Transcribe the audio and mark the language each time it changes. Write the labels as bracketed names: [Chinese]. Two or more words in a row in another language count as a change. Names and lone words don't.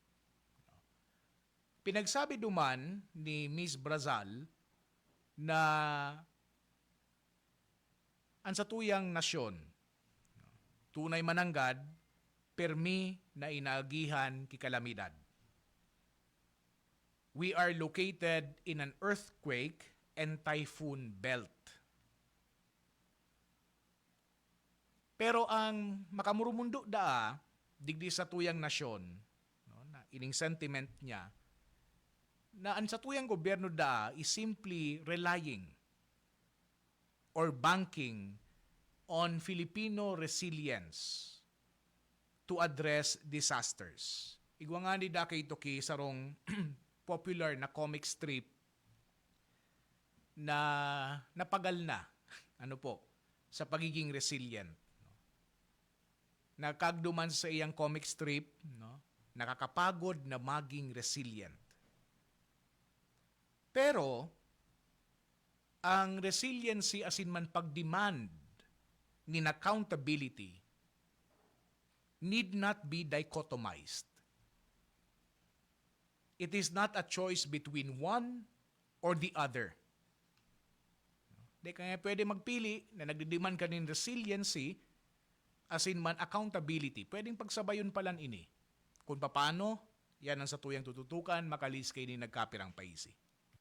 [Bikol] Pinagsabi duman ni Ms. Brazal na ang sa tuyang nasyon, tunay mananggad, permi na inaagihan kikalamidad. [English] We are located in an earthquake and typhoon belt. [Bikol] Pero ang makamurumundo daa, digdi sa tuyang nasyon, na ining sentiment niya, na ang sa tuyang gobyerno daa [English] is simply relying or banking on Filipino resilience to address disasters. [Bikol] Igwa nga ni da kay Toki sarong popular na [English] comic strip [Bikol] na napagal na sa pagiging resilient. Nakagduman sa iyang [English] comic strip, [Filipino] nakakapagod na maging resilient. [Bikol] Pero ang resiliency [English] as in [Bikol] man pag-demand ni accountability [English] need not be dichotomized. It is not a choice between one or the other. [Bikol] Di kaya pwede magpili na nagdidiman ka ng resiliency [English] as in [Bikol] man accountability. Pwedeng pagsabayon palan ini. Kung paano, yan ang sa tuyang tututukan, makalis kayo ni nagkapirang paisi.